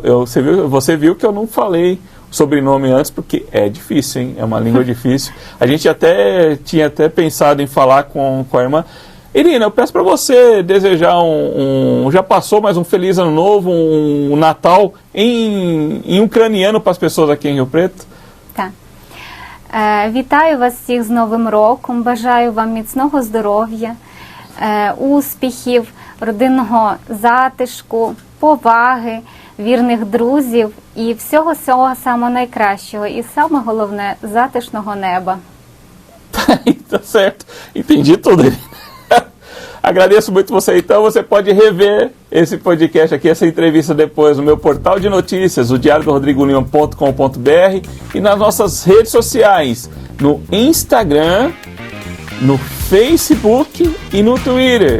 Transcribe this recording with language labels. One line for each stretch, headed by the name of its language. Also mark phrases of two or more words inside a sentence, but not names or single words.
Portuguese: Você viu que eu não falei o sobrenome antes, porque é difícil, hein? É uma língua difícil. A gente tinha até pensado em falar com a irmã. Irina, eu peço para você desejar já passou, mas um feliz ano novo, um Natal em ucraniano para as pessoas aqui em Rio Preto.
Ukrainian: Так. Вітаю вас всіх з Новим роком, бажаю вам міцного здоров'я, успіхів, родинного затишку, поваги, вірних друзів і всього самого найкращого. І саме головне, затишного неба.
Portuguese: Tá certo. Entendi tudo. Agradeço muito você. Então você pode rever esse podcast aqui, essa entrevista depois no meu portal de notícias, o diariodorodrigolima.com.br e nas nossas redes sociais, no Instagram, no Facebook e no Twitter.